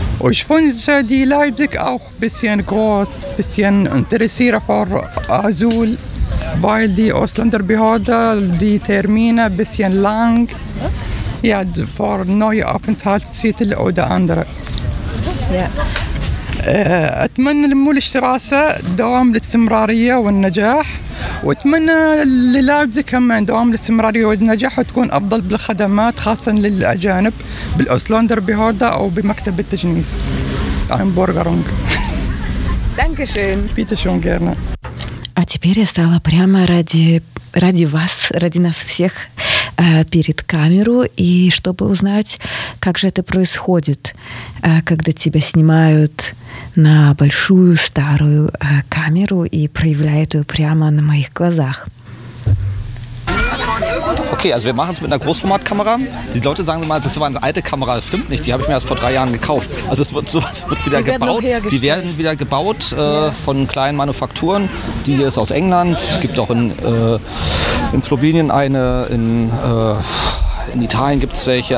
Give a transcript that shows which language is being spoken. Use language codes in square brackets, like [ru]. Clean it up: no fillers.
[de] Ich finde die Leipzig auch ein bisschen groß, ein bisschen interessierter für Asyl, weil die Ausländerbehörde die Termine ein bisschen lang ja, für neue Aufenthaltstitel oder andere. Ja. [ar] أتمنى للمولشتراسة دوام الاستمرارية والنجاح وأتمنى للابزك كمان دوام الاستمرارية والنجاح وتكون أفضل بالخدمات خاصة للأجانب بالأوسلندر بهوردا أو بمكتب التجنيس أهم بورغرونج [de] Dankeschön. Bitte schön, gerne. [ru] А теперь я стала прямо ради вас, ради нас всех перед камеру, и чтобы узнать, как же это происходит, когда тебя снимают на большую старую камеру и проявляют ее прямо на моих глазах. [de] Okay, also wir machen es mit einer Großformatkamera. Die Leute sagen immer, das war eine alte Kamera. Das stimmt nicht, die habe ich mir erst vor 3 Jahren gekauft. Also es wird sowas wird wieder die gebaut. Die werden wieder gebaut von kleinen Manufakturen. Die hier ist aus England. Es gibt auch in Slowenien eine, in Italien gibt es welche.